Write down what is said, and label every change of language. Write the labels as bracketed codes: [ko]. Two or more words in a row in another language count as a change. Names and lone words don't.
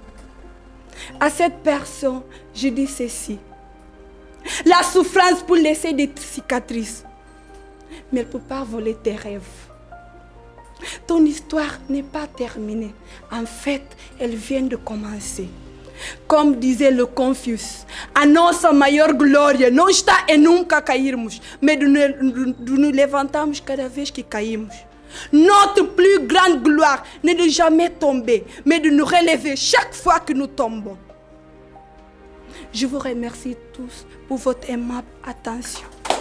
[fr] À cette personne, je dis ceci. La souffrance peut laisser des cicatrices, mais elle ne peut pas voler tes rêves. Ton histoire n'est pas terminée. En fait, elle vient de commencer. Comme disait le Confucius, [pt] a nossa maior glória não está em nunca cairmos, mas de nous levantarmos cada vez que caímos. [fr] Notre plus grande gloire n'est de jamais tomber, mais de nous relever chaque fois que nous tombons. Je vous remercie tous pour votre aimable attention.